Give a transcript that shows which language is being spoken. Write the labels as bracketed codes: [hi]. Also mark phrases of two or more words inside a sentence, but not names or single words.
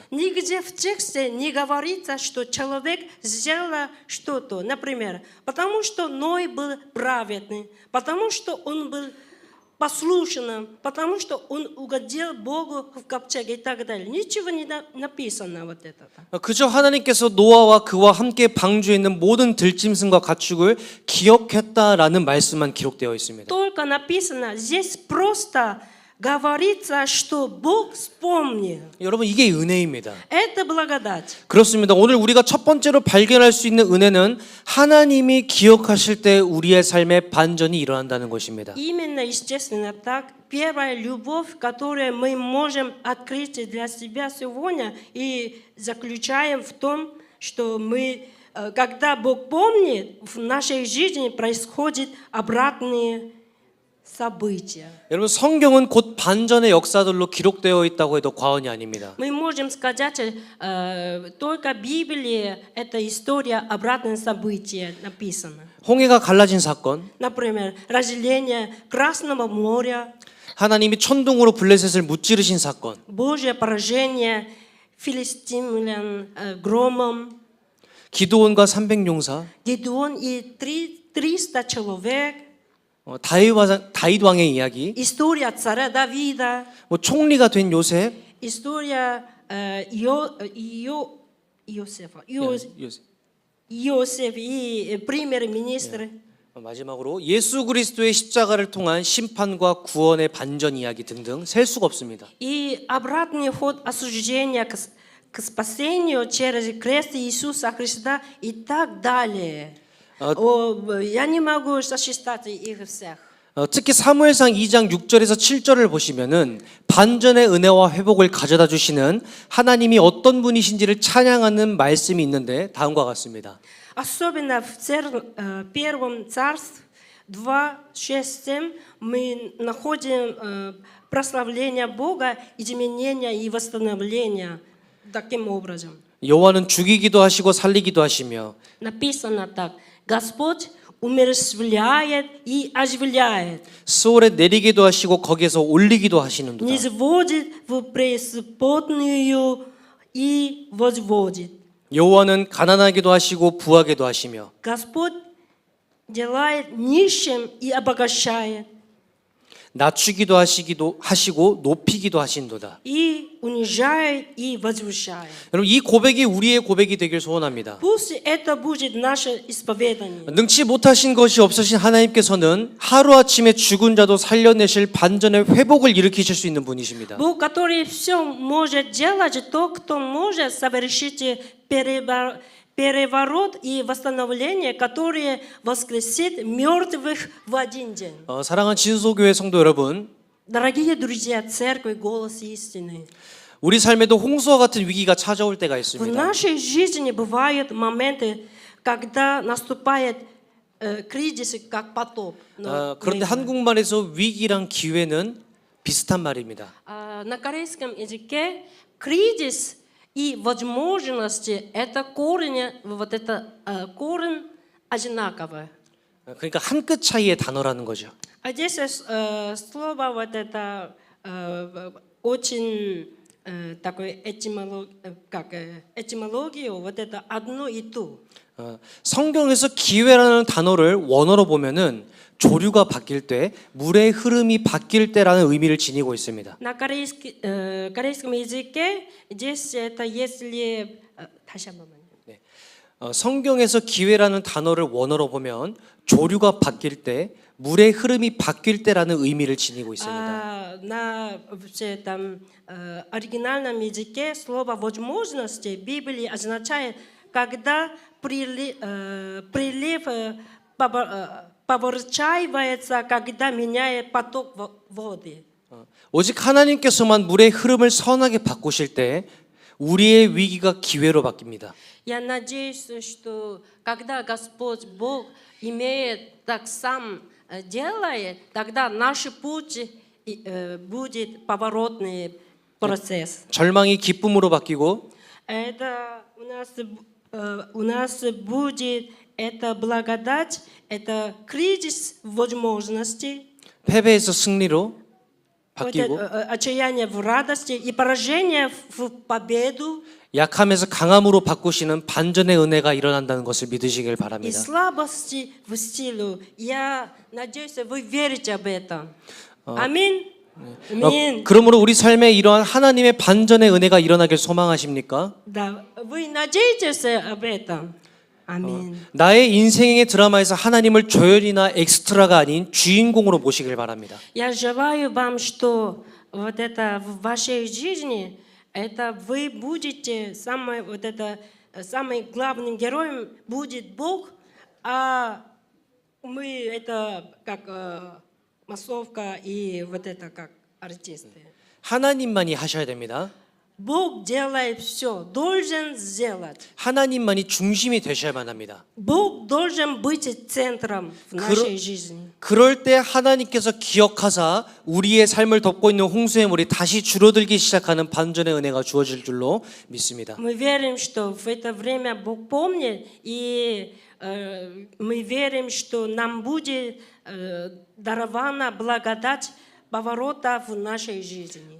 [ru] Нигде в тексте не говорится, что человек сделал что-то. Например, потому что Ной был праведный, потому что он был послушным, потому что он угодил Богу в ковчеге и так далее. Ничего не написано вот это. [ko] 그저 하나님께서 노아와 그와 함께 방주에 있는 모든 들짐승과 가축을 기억했다라는 말씀만 기록되어 있습니다. [ru] Только написано, здесь просто говорится, что Бог вспомнил. [ko] 여러분 이게 은혜입니다. [ru] Это благодать. [ko] 그렇습니다. 오늘 우리가 첫 번째로 발견할 수 있는 은혜는 하나님이 기억하실 때 우리의 삶에 반전이 일어난다는 것입니다. [ru] Именно, естественно, так. Первая любовь, которую мы можем открыть для себя сегодня и заключаем в том, что мы, когда Бог помнит, в нашей жизни происходят обратные события. [ko] 여러분 성경은 곧 반전의 역사들로 기록되어 있다고 해도 과언이 아닙니다. [ru] Мы можем сказать, только в Библии эта история обратных событий написана. [ko] 홍해가 갈라진 사건, [ru] Например, разделение Красного моря, [ko] 하나님이 천둥으로 블레셋을 무찌르신 사건, [ru] Божье поражение филистимлян громом, [ko] 기드온과 300용사, [ru] Гедеон и 300 человек, [ko] 다윗 왕의 이야기, [ru] история царя Давида, [ko] 총리가 된 요셉, [ru] история Иосифа, [ko] 요셉. [ru] Иосиф и премьер-министр. [ko] 마지막으로 예수 그리스도의 십자가를 통한 심판과 구원의 반전 이야기 등등 셀 수가 없습니다. [ru] И обратный ход осуждения к спасению через крест Иисуса Христа и так далее. Я не могу сосчитать их всех. [ko] 특히 사무엘상 2장 6절에서 7절을 보시면은 반전의 은혜와 회복을 가져다 주시는 하나님이 어떤 분이신지를 찬양하는 말씀이 있는데 다음과 같습니다. [ru] Особенно в Первом Царстве 2:6-7 мы находим прославление Бога, изменения и восстановления таким образом. [ko] 여호와는 죽이기도 하시고 살리기도 하시며 [ru] Написано так: Господь умерщвляет и оживляет, [ko] 스올에 내리기도 하시고 거기에서 올리기도 하시는도다. [ru] низводит в преисподнюю и возводит. [ko] 여호와는 가난하게도 하시고 부하게도 하시며 [ru] Господь делает нищим и обогащает, [ko] 낮추기도 하시고 높이기도 하신도다. [ru] и унижает и возвышает. [ko] 여러분 이 고백이 우리의 고백이 되길 소원합니다. [ru] Пусть это будет наше исповедание. [ko] 능치 못하신 것이 없으신 하나님께서는 하루아침에 죽은 자도 살려내실 반전의 회복을 일으키실 수 있는 분이십니다. [ru] Бог, который все может делать, тот, кто может совершить переворот и восстановление, которое воскресит мертвых в один день. [ko] 사랑하는 진소교회 성도 여러분, [ru] Дорогие друзья, церковь, голос истины. [ko] 우리 삶에도 홍수와 같은 위기가 찾아올 때가 [ru] В [ko] 있습니다. [ru] нашей жизни бывают моменты, когда наступает кризис, как потоп. [ko] 그런데 한국말에서 위기랑 기회는 비슷한 말입니다. [ru] На корейском языке кризис и возможности это корень, вот это корень одинаковый. [ko] 그러니까 한 끗 차이의 단어라는 거죠. [ru] А здесь слово вот это очень такой этимологию, вот это одно и то. [ko] 성경에서 기회라는 단어를 원어로 보면은 조류가 바뀔 때, 물의 흐름이 바뀔 때라는 의미를 지니고 있습니다. [ru] На корейском языке здесь это если [ko] 다시 한 번만요. 성경에서 기회라는 단어를 원어로 보면 조류가 바뀔 때, 물의 흐름이 바뀔 때라는 의미를 지니고 있습니다. [ru] На там оригинальном языке слово возможности Библии означает, когда прилив поворачивается, когда меняет поток воды. [ko] 오직 하나님께서만 물의 흐름을 선하게 바꾸실 때 우리의 위기가 기회로 바뀝니다. [ru] Я надеюсь, что когда Господь Бог имеет так сам делает, тогда наш путь будет поворотный процесс. [ko] 절망이 기쁨으로 바뀌고 [ru] Это у нас будет это благодать, это кризис возможностей, [ko] 패배에서 승리로 [ru] вот [ko] 바뀌고 [ru] это, отчаяние в радости и поражение в победу, [ko] 약함에서 강함으로 바꾸시는 반전의 은혜가 일어난다는 것을 믿으시길 [ru] и [ko] 바랍니다. [ru] слабости в силу. Я надеюсь, вы верите об этом. Аминь. Аминь. [ko] 그러므로 우리 삶에 이러한 하나님의 반전의 은혜가 일어나길 소망하십니까? [ru] Да, вы надеетесь об этом? Аминь. [ko] 나의 인생의 드라마에서 하나님을 조연이나 엑스트라가 아닌 주인공으로 모시길 바랍니다. [ru] Я желаю вам, что вот это в вашей жизни, это вы будете самым главным героем будет Бог, а мы это как массовка и вот это как артисты. [ko] 하나님만이 하셔야 됩니다. [ru] Бог делает все, должен сделать. [ko] 하나님만이 중심이 되셔야만 합니다. [ru] Бог должен быть центром в нашей жизни. [ko] 그럴 때 하나님께서 기억하사 우리의 삶을 덮고 있는 홍수의 물이 다시 줄어들기 시작하는 반전의 은혜가 주어질 줄로 믿습니다. [ru] Мы верим, что в это время Бог помнит, и мы верим, что нам будет дарована благодать поворота в нашей жизни.